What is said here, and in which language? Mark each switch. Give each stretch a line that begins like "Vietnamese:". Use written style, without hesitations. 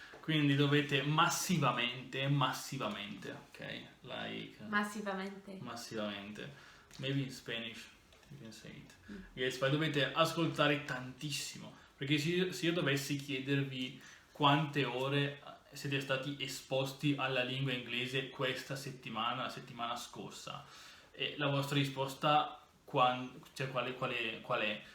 Italian: Quindi dovete massivamente, ok?
English: Like massivamente. Maybe in Spanish you can say it.
Italian: Yes, poi dovete ascoltare tantissimo, perché se io dovessi chiedervi quante ore siete stati esposti alla lingua inglese questa settimana, la settimana scorsa, e la vostra risposta qual è?